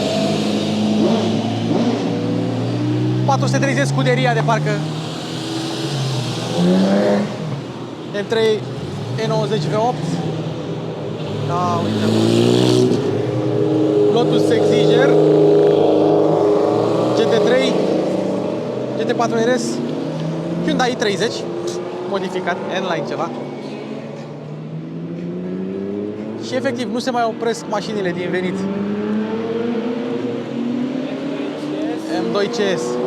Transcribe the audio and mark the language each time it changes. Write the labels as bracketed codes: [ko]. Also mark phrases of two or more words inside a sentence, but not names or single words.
[ro] 430 scuderia de parcă. M3 E90 V8. Da, uite. Lotus Exiger. GT3. GT4 RS. Hyundai i30 modificat, N-Line ceva. Și efectiv nu se mai opresc mașinile din venit. M2 CS.